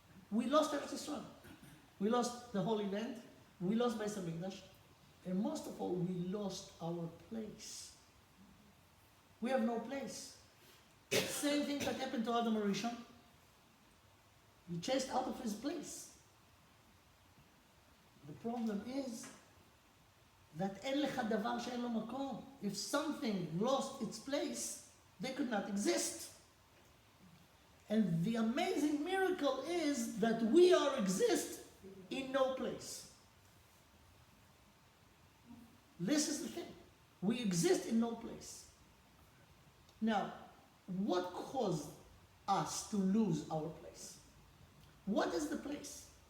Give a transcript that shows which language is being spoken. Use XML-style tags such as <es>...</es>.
<en>We lost Eretz Yisrael. We lost the Holy Land. We lost Beis Hamikdash. And most of all, we lost our place. We have no place. Same thing that happened to Adam Rishon. He chased out of his place. The problem is that</en> <he>אין לך דבר שאין לו מקום.</he> <en>If something lost its place, they could not exist. And the amazing miracle is that we exist in no place. This is the thing. We exist in no place. Now, what caused us to lose our place? What is the place?</en>